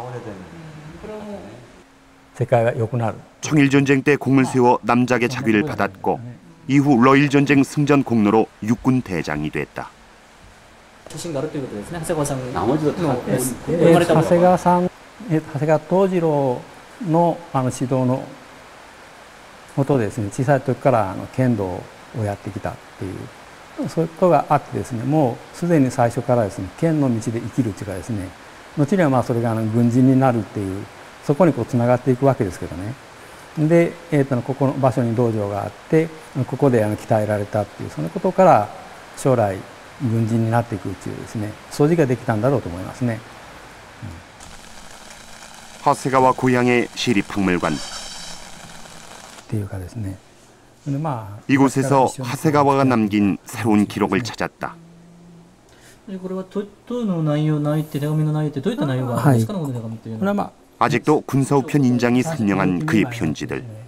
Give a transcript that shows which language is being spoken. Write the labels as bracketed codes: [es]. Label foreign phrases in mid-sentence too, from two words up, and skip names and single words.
[ko] 청일전쟁 때 공을 세워 남작의 자위를 받았고 이후 러일전쟁 승전 공로로 육군 대장이 됐다. 하세가 도지로 [ja] の指導のもとですね、小さい時から剣道をやってきたっていう、そういうことがあってですね、もうすでに最初からですね、剣の道で生きるというかですね、後にはまあそれが軍人になるっていう、そこにこうつながっていくわけですけどね。で、ここの場所に道場があって、ここで鍛えられたっていう、そのことから将来軍人になっていくっていうですね、素地ができたんだろうと思いますね。 [ko] 하세가와 고향의 시립박물관. 이곳에서 하세가와가 남긴 새로운 기록을 찾았다. 아직도 군사우편 인장이 선명한 그의 편지들.